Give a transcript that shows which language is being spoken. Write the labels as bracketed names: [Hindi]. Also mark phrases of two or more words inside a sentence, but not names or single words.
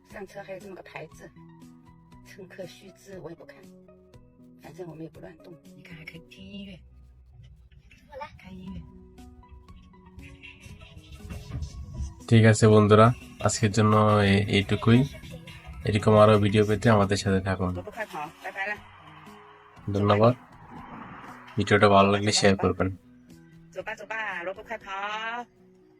[Chinese] 上车还有这么个牌子，乘客须知，我也不看，反正我们也不乱动。你看还可以听音乐，我来开音乐。 [Bangla] ঠিক আছে বন্ধুরা, আজকের জন্য এইটুকুই। এরকম আরো ভিডিও পেতে আমাদের সাথে থাকুন। ধন্যবাদ। ভিডিওটা ভালো লাগলে শেয়ার করবেন। [Chinese] 走吧走吧，萝卜快跑。